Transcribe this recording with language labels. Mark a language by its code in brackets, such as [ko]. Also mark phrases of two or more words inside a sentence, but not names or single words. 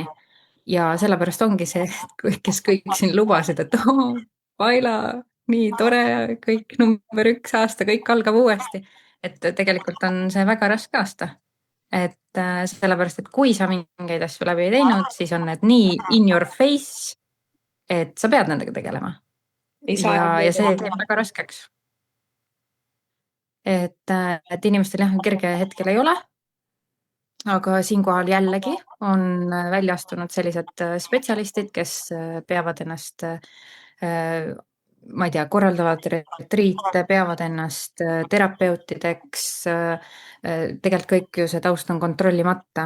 [et] Ja sellepärast ongi see, kes kõik siin lubasid, et Paila, nii tore, kõik number 1 aasta, kõik algab uuesti. Et tegelikult on see väga raske aasta. Et sellepärast, et kui sa mingeid asju läbi ei teinud, siis on need nii [en] in your face, [et] et sa pead nendega tegelema. Ja see teeb väga raskeks. Et inimestel jah, kerge hetkel ei ole, aga siinkohal jällegi on välja astunud sellised spetsialistid, kes peavad ennast, ma ei tea, korraldavad retriite, peavad ennast terapeutideks, tegelikult kõik ju see taust on kontrollimata.